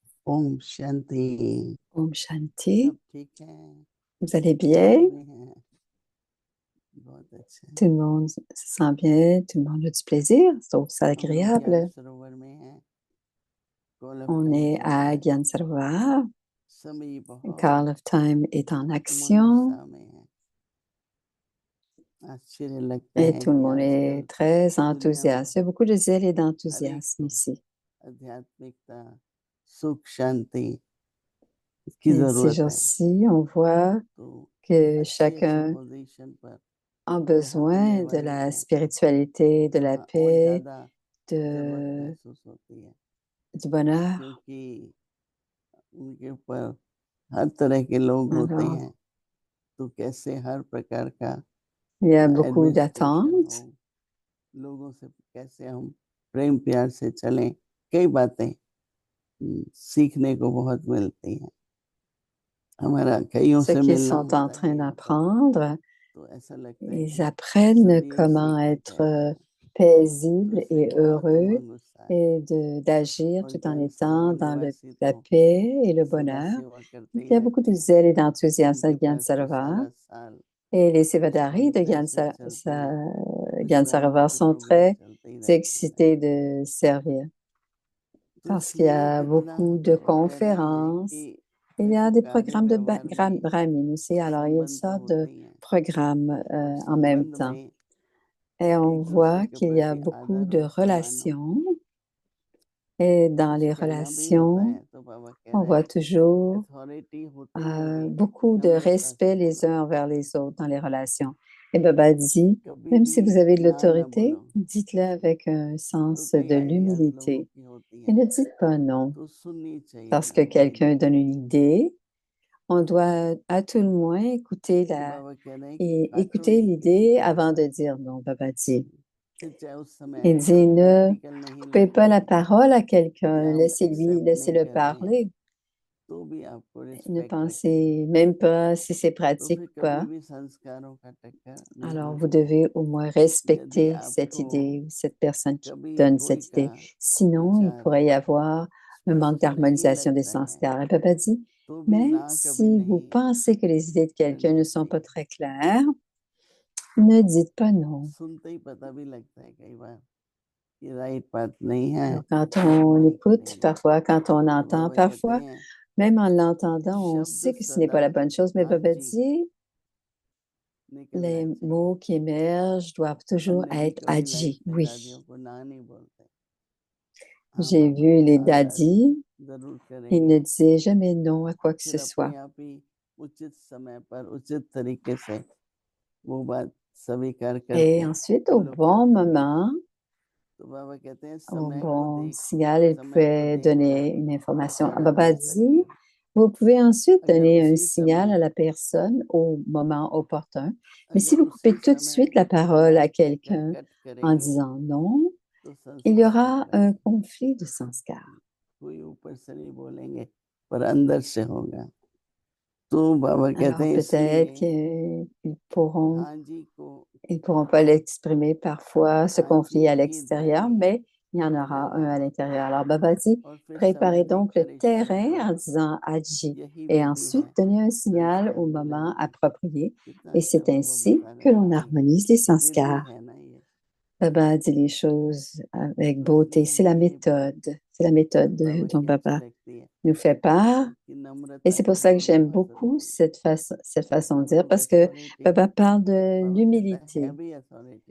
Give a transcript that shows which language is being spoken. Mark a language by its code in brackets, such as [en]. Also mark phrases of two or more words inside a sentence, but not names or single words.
[hi] ओम शांति। ओम शांति. सब ठीक है? [fr] Vous allez bien? [hi] में हैं? बहुत अच्छा है। [fr] Tout le monde se sent bien, tout le monde a du plaisir, je trouve ça [hi] हम लोग ज्ञान [fr] agréable. [hi] सरोवर में हैं। Call of [fr] On [hi] Time [fr] est [hi] चल [fr] à [hi] रहा है। [fr] Gyan Sarovar. [hi] समय बहुत [fr] Call of Time est en [hi] उमंग [fr] action [hi] उत्साह में है। आश्चर्य लगता [fr] et [hi] है [fr] tout le [hi] कि [fr] monde est [hi] आजकल [fr] très [hi] दुनिया में [fr] enthousiaste. Il y a beaucoup de zèle et [hi] हर एक [fr] d'enthousiasme [hi] को [fr] ici. [hi] आध्यात्मिकता, सुख, शांति की [fr] Et ces [hi] जरूरत है। [fr] jours-ci, on voit [hi] तो [fr] que [hi] अच्छी [fr] chacun [hi] पोजीशन पर [fr] a [hi] जहाँ मिलने [fr] besoin de [hi] वाली [fr] la [hi] है, [fr] spiritualité, de la [hi] वहाँ और [fr] paix, [hi] ज्यादा जरूरत [fr] de, [hi] महसूस होती है, [fr] du bonheur. [hi] क्योंकि उनके ऊपर हर तरह के लोग होते [fr] Alors, [hi] हैं। तो कैसे हर प्रकार का [fr] il y a beaucoup [hi] एडमिनिस्ट्रेशन [fr] d'attentes. [hi] हो, लोगों से कैसे हम प्रेम प्यार से चलें, कई बातें सीखने को बहुत मिलती हैं। हमारा कईयों [fr] Ce [hi] से [fr] qu'ils [hi] मिलना [fr] sont en [hi] होता [fr] train [hi] है यहाँ पर, [fr] d'apprendre, [hi] तो ऐसा लगता है [fr] ils [hi] कि [fr] apprennent [hi] सब यही [fr] comment [hi] सीखने [fr] être [hi] ठहरे हैं। तो [fr] paisibles [hi] इसमें [fr] et [hi] बहुत [fr] heureux [hi] उमंग उत्साह है। [fr] et d'agir [hi] और [fr] tout en [hi] ज्ञान [fr] étant [hi] सरोवर [fr] dans [hi] निवासी [fr] la [hi] तो [fr] paix et le [hi] सदा [fr] bonheur. [hi] सेवा करते [fr] Il [hi] ही [fr] y a beaucoup [hi] रहते [fr] de [hi] हैं। [fr] zèle et d'enthousiasme à [hi] उनके [fr] Gyan [hi] पास तो [fr] Sarovar. [hi] सारा साल [fr] Et les [hi] कुछ ना [fr] Sévadaris [hi] कुछ [fr] de [hi] ऐसे चलते हैं, कुछ [fr] Gyan [hi] ना कुछ [fr] Sarovar [hi] तो [fr] sont [hi] प्रोग्राम [fr] très [hi] चलते ही रहते हैं। [fr] excités de servir [hi] तो [fr] parce qu'il y [hi] इसलिए [fr] a [hi] इतना [fr] beaucoup [hi] हम [fr] de [hi] लोग कह रहे हैं [fr] conférences. [hi] कि [fr] Il y a [hi] देखो [fr] des [hi] कार्य [fr] programmes de [hi] व्यवहार में [fr] Brahmin aussi. Alors, il y a une [hi] संबंध तो [fr] sorte [hi] होते [fr] de [hi] ही हैं, [fr] programme [hi] और [fr] en même [hi] संबंध [fr] temps. [hi] में [fr] Et on [hi] एक दूसरे [fr] voit [hi] के [fr] qu'il y a [hi] प्रति [fr] beaucoup [hi] आदर [fr] de [hi] और सम्मान हो, [fr] relations. Et dans [hi] कुछ [fr] les [hi] कहना भी होता [fr] relations, [hi] है तो बाबा कह [fr] on [hi] रहे [fr] voit [hi] हैं [fr] toujours [hi] अथॉरिटी होते हुए भी [fr] beaucoup de [hi] नम्रता से [fr] respect les [hi] बोलो, [fr] uns envers les autres dans les relations. Et Baba dit, [hi] कभी [fr] même [hi] भी [fr] si vous avez de [hi] ना [fr] l'autorité, [hi] बोलो। [fr] dites-le avec un [hi] तो [fr] sens [hi] कई [fr] de [hi] आइडियाज लोगों [fr] l'humilité. [hi] की होती [fr] Et [hi] हैं, [fr] ne dites pas non. [hi] तो सुननी चाहिए [fr] Parce que [hi] उनकी [fr] quelqu'un donne une idée, on doit à tout le moins [hi] तो बाबा कह रहे हैं कि [fr] et [hi] काटो [fr] écouter [hi] नहीं किसी [fr] l'idée [hi] की [fr] avant de [hi] बात, [fr] dire non, Baba dit. [hi] फिर चाहे उस समय [fr] Il dit, ne [hi] प्रैक्टिकल नहीं [fr] coupez pas [hi] लगती [fr] la parole à quelqu'un, [hi] या हम [fr] laissez-lui, [hi] एक्सेप्ट नहीं [fr] laissez-le [hi] कर रहे हैं, [fr] parler. [hi] तो भी आपको [fr] Ne [hi] रिस्पेक्ट रखनी है। [fr] pensez même pas si c'est [hi] तो [fr] pratique [hi] फिर [fr] ou [hi] कभी [fr] pas. [hi] भी संस्कारों का टक्कर नहीं [fr] Alors, vous [hi] होगा। [fr] devez au moins [hi] यदि [fr] respecter cette [hi] आपको [fr] idée ou cette personne qui [hi] कभी [fr] donne [hi] कोई [fr] cette [hi] का [fr] idée. Sinon, il [hi] विचार [fr] pourrait y avoir un manque [hi] स्पष्ट नहीं [fr] d'harmonisation des [hi] लगता है, [fr] sanskars. Et Papa dit, [hi] तो भी [fr] même [hi] ना कभी [fr] si vous [hi] नहीं [fr] pensez que les idées de quelqu'un [hi] करना [fr] ne sont pas [hi] चाहिए। [fr] très claires, ne dites pas non. [hi] सुनते ही पता भी लगता है कई बार ये राइट बात नहीं है, [fr] Alors, quand [hi] हम [fr] on [hi] नहीं [fr] écoute, [hi] करेंगे। [fr] parfois, quand on [hi] तो [fr] entend, [hi] बाबा कहते [fr] parfois, [hi] हैं [fr] même en l'entendant, on [hi] शब्द [fr] sait que ce n'est [hi] सदा [fr] pas la bonne chose, mais [hi] आज [fr] Baba [hi] जी [fr] dit, [hi] निकलना [fr] les [hi] चाहिए। [fr] mots qui émergent doivent toujours [hi] हमने भी [fr] être [hi] कभी लाइफ [fr] adji. [hi] में [fr] Oui. [hi] दादियों को ना नहीं बोलते, हाँ [fr] J'ai [hi] बाबा [fr] vu les [hi] आज आज [fr] dadis, [hi] जरूर [fr] ils [hi] करेंगे। [fr] ne disaient jamais non à quoi que ce [hi] फिर [fr] soit. [hi] अपने आप ही उचित समय पर उचित तरीके से वो बात स्वीकार [fr] Et [hi] करके [fr] ensuite, au [hi] फॉलो [fr] bon [hi] करते हैं। [fr] moment, [hi] तो बाबा कहते हैं [fr] au [hi] समय को [fr] bon [hi] देख, [fr] signal, ils [hi] समय को [fr] pouvaient [hi] देखकर [fr] donner une information. [hi] आज्ञा [fr] Baba [hi] दे [fr] dit, [hi] सकते हैं। [fr] vous pouvez ensuite [hi] अगर [fr] donner un [hi] उसी [fr] signal à [hi] समय [fr] la personne au moment opportun. Mais si [hi] अगर [fr] vous coupez [hi] उसी [fr] tout de [hi] समय [fr] suite la parole [hi] ना [fr] à [hi] कहकर [fr] quelqu'un [hi] कट [fr] en [hi] करेंगे [fr] disant non, [hi] तो [fr] il y [hi] संस्कार [fr] aura un [hi] टकराएंगे। [fr] conflit de sanskar. [hi] कोई ऊपर से नहीं बोलेंगे पर अंदर से होगा। तो बाबा कहते [fr] Alors [hi] हैं [fr] peut-être [hi] इसलिए [fr] qu'ils pourront [hi] हाँ जी को [fr] Ils ne pourront pas l'exprimer parfois, ce [hi] हाँ जी [fr] conflit à [hi] ही [fr] l'extérieur, [hi] धरनी [fr] mais il y en [hi] हो [fr] aura un [hi] जाएगा [fr] à l'intérieur. Alors, Baba dit, [hi] और फिर [fr] préparez [hi] समझने [fr] donc le [hi] पर इशारे [fr] terrain [hi] पर [fr] en disant Adji [hi] यही [fr] et [hi] विधि [fr] ensuite [hi] है [fr] donnez un signal [hi] संस्कार [fr] au moment [hi] मिलन। [fr] approprié. [hi] कितना [fr] Et [hi] अच्छा [fr] c'est [hi] बाबा [fr] ainsi [hi] बता रहे [fr] que [hi] हैं [fr] l'on [hi] कि [fr] harmonise les [hi] विधि [fr] sanskars. [hi] है ना ये, [fr] Baba dit les choses avec [hi] तो [fr] beauté. [hi] इसलिए [fr] C'est la [hi] ये बात [fr] méthode. C'est la méthode [hi] बाबा [fr] dont [hi] की अच्छी [fr] Baba [hi] लगती है [fr] nous fait part. [hi] कि [fr] Et [hi] नम्रता [fr] c'est pour [hi] से [fr] ça que [hi] बोलना [fr] j'aime [hi] बहुत [fr] beaucoup [hi] जरूरी है। [fr] cette façon de dire, [hi] विदाउट [fr] parce que [hi] अथॉरिटी [fr] Baba parle de [hi] बाबा कहता है [fr] l'humilité. [hi] भी अथॉरिटी